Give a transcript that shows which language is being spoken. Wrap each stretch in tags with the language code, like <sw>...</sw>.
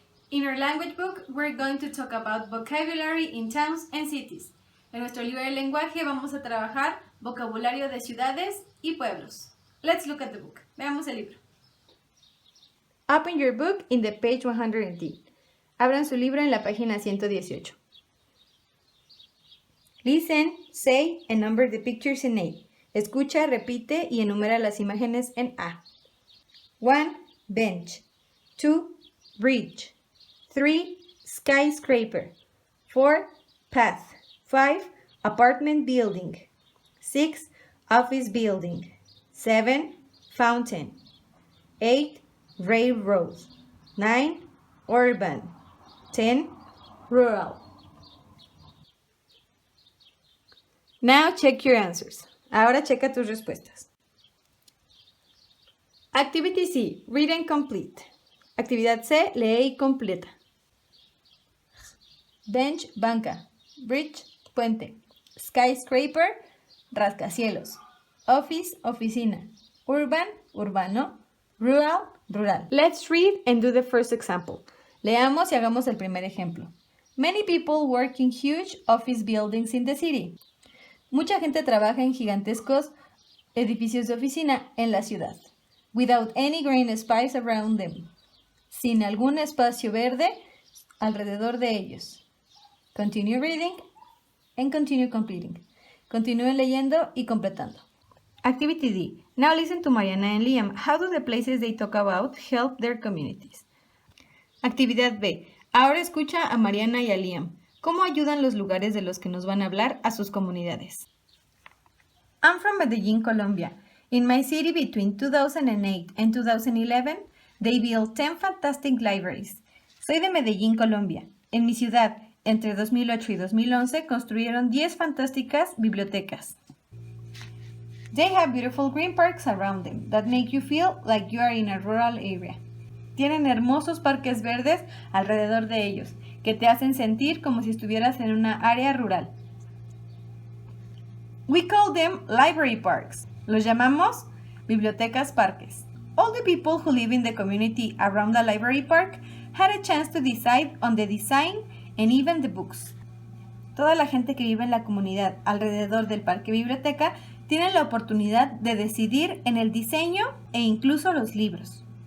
<en>In our language book, we're going to talk about vocabulary in towns and cities.</en> <es>En nuestro libro de lenguaje vamos a trabajar vocabulario de ciudades y pueblos.</es> <en>Let's look at the book.</en> <es>Veamos el libro.</es> <en>Open your book in the page 110.</en> <es>Abran su libro en la página 118.</es> <en>Listen, say, and number the pictures in A.</en> <es>Escucha, repite y enumera las imágenes en A.</es> <en>1. Bench. 2. Bridge. 3. Skyscraper. 4. Path. 5. Apartment building. 6. Office building. 7. Fountain. 8. Railroad. 9. Urban. 10. Rural. Now check your answers.</en> <es>Ahora checa tus respuestas.</es> <en>Activity C. Read and complete.</en> <es>Actividad C. Lee y completa.</es> <en>Bench, banca. Bridge, puente. Skyscraper, rascacielos. Office, oficina. Urban, urbano. Rural, rural. Let's read and do the first example.</en> <es>Leamos y hagamos el primer ejemplo.</es> <en>Many people work in huge office buildings in the city.</en> <es>Mucha gente trabaja en gigantescos edificios de oficina en la ciudad.</es> <en>Without any green space around them.</en> <es>Sin algún espacio verde alrededor de ellos.</es> <en>Continue reading and continue completing.</en> <es>Continúen leyendo y completando.</es> <en>Activity D. Now listen to Mariana and Liam. How do the places they talk about help their communities?</en> <es>Actividad B. Ahora escucha a Mariana y a Liam. ¿Cómo ayudan los lugares de los que nos van a hablar a sus comunidades?</es> <en>I'm from Medellín, Colombia. In my city between 2008 and 2011, they built 10 fantastic libraries.</en> <es>Soy de Medellín, Colombia. En mi ciudad, entre 2008 y 2011, construyeron 10 fantásticas bibliotecas.</es> <en>They have beautiful green parks around them that make you feel like you are in a rural area.</en> <es>Tienen hermosos parques verdes alrededor de ellos, que te hacen sentir como si estuvieras en una área rural.</es> <en>We call them library parks.</en> <es>Los llamamos bibliotecas parques.</es> <en>All the people who live in the community around the library park had a chance to decide on the design and even the books.</en> <es>Toda la gente que vive en la comunidad alrededor del parque biblioteca tienen la oportunidad de decidir en el diseño e incluso los libros.</es>